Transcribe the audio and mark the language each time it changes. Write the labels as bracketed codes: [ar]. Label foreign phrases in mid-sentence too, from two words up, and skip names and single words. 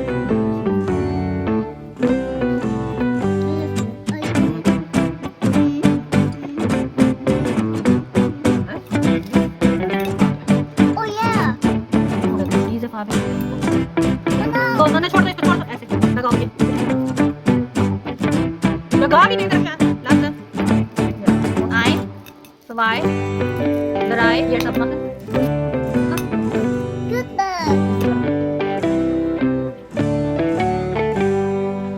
[en] Oh yeah. [de] Und diese Farbe. So, dann [hi] छोड़ दो इसको छोड़ दो ऐसे लगाओगे लगाओगे नहीं दर्शन [de] lassen ja. 1 2 3 jetzt abmachen [en] Goodbye.